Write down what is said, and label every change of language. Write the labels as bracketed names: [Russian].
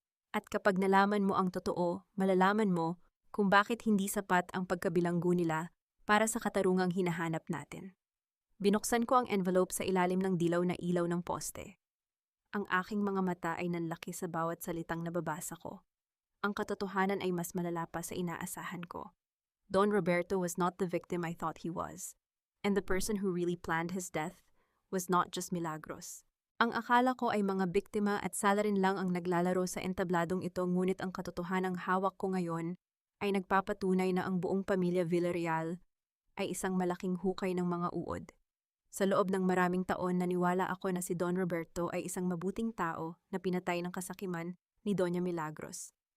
[Filipino] At kapag nalaman mo ang totoo, malalaman mo kung bakit hindi sapat ang pagkabilanggo nila para sa katarungang hinahanap natin. Binuksan ko ang envelope sa ilalim ng dilaw na ilaw ng poste. Ang aking mga mata ay nanlaki sa bawat salitang nababasa ko. Ang katotohanan ay mas malala pa sa inaasahan ko. [English] Don Roberto was not the victim I thought he was. And the person who really planned his death was not just Milagros. [Filipino] Ang akala ko ay mga biktima at salarin lang ang naglalaro sa entabladong ito, ngunit ang katotohanang hawak ko ngayon ay nagpapatunay na ang buong pamilya Villarreal ay isang malaking hukay ng mga uod. Sa loob ng maraming taon, naniwala ako na si Don Roberto ay isang mabuting tao na pinatay ng kasakiman ni Doña Milagros.